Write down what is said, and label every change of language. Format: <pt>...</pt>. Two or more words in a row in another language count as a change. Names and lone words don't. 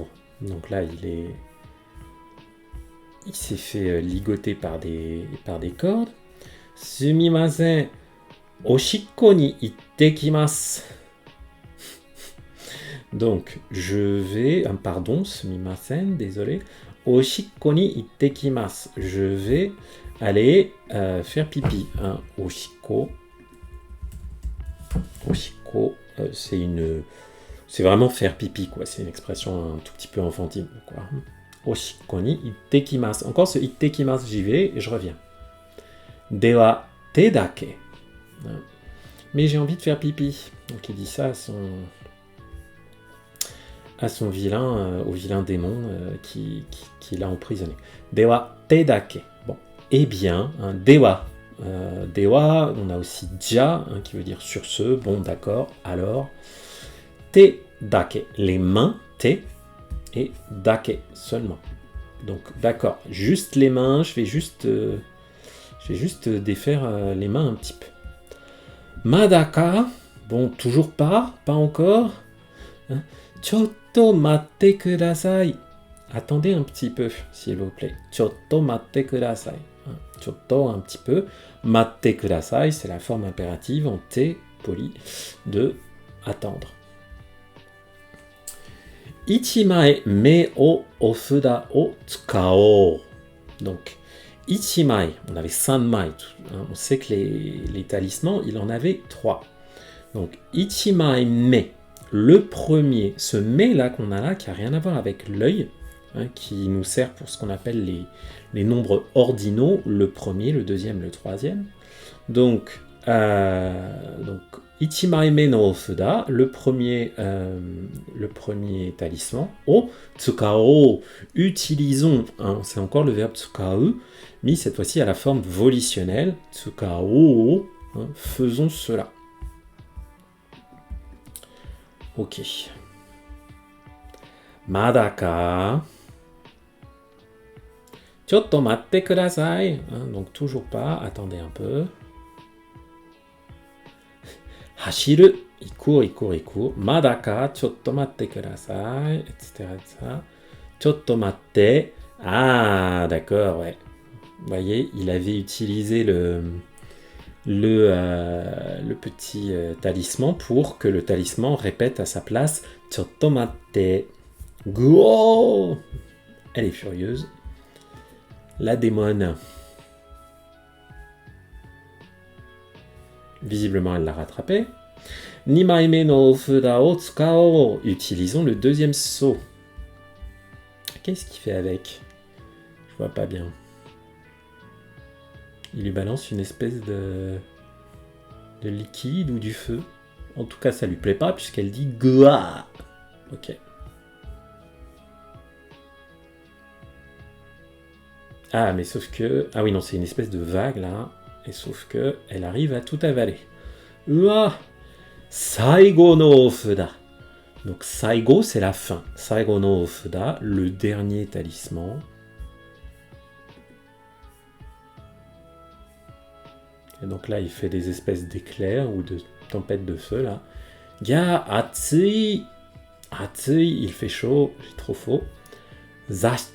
<fr>Donc là il s'est fait ligoter par des cordes.</fr> <ja>すみません, おしっこに行ってきます.</ja> <fr>Donc je vais, pardon, sumimasen, désolé.</fr> <ja>おしっこに行ってきます.</ja> <fr>Je vais aller faire pipi. Oshikko. Oshikko, c'est vraiment faire pipi, quoi. C'est une expression un tout petit peu enfantine, quoi.</fr> <ja>おしっこに行ってきます.</ja> <fr>Encore ce ittekimasu, j'y vais et je reviens.</fr> <ja>では手だけ.</ja> <fr>Mais j'ai envie de faire pipi. Donc il dit ça à son vilain, au vilain démon qui l'a emprisonné.</fr> <ja>では手だけ.</ja> <fr>Bon, eh bien, dewa. Dewa, on a aussi ja, qui veut dire sur ce, bon d'accord, alors.</fr> <ja>手だけ,</ja> <fr>les mains, te, et dake, seulement. Donc d'accord, juste les mains, je vais juste défaire les mains un petit peu. Madaka, bon, toujours pas encore.</fr> <ja>ちょっと待ってください.</ja> <fr>Attendez un petit peu, s'il vous plaît.</fr> <ja>ちょっと待ってください.</ja> <fr>Chotto, un petit peu.</fr> <ja>待ってください,</ja> <fr>c'est la forme impérative en te, poli, de attendre.</fr> <ja>一枚目をお札を使おう.</ja> <fr>Donc, ichimae, on avait sanmai. On sait que les talismans, il en avait 3. Donc,</fr> <ja>一枚目,</ja> <fr>le premier, ce me là qu'on a là, qui n'a rien à voir avec l'œil, qui nous sert pour ce qu'on appelle les nombres ordinaux, le premier, le deuxième, le troisième.</fr> <ja>Donc 一枚目の札,</ja> <fr>le premier talisman.</fr> <ja>を使おう, utilisons.</ja> <fr>Hein, c'est encore le verbe tsukau, mis cette fois-ci à la forme volitionnelle. Tsukao, hein, faisons cela. Ok. Madaka.</fr> <ja>ちょっと待ってください.</ja> <fr>Donc toujours pas, attendez un peu. Hashiru, il court.</fr> <ja>まだか、ちょっと待ってください, etc. ちょっと待って.</ja> <fr>Ah, d'accord, ouais. Vous voyez, il avait utilisé le petit talisman pour que le talisman répète à sa place</fr> <ja>ちょっと待って.</ja> <fr>Go! Elle est furieuse. La démone. Visiblement, elle l'a rattrapé.</fr> <ja>二枚目の札を使おう.</ja> <fr>Utilisons le deuxième saut. Qu'est-ce qu'il fait avec? Je vois pas bien. Il lui balance une espèce de liquide ou du feu. En tout cas, ça lui plaît pas puisqu'elle dit Goa. Ok. Ah, mais sauf que... Ah oui, non, c'est une espèce de vague, là. Et sauf que elle arrive à tout avaler. Ua!</fr> <ja>最後の札.</ja> <fr>Donc, Saigo, c'est la fin.</fr> <ja>最後の札,</ja> <fr>le dernier talisman. Et donc là, il fait des espèces d'éclairs ou de tempêtes de feu, là. Ya,</fr> <ja>暑い！暑い,</ja> <fr>il fait chaud. J'ai trop faux. Zash!</fr>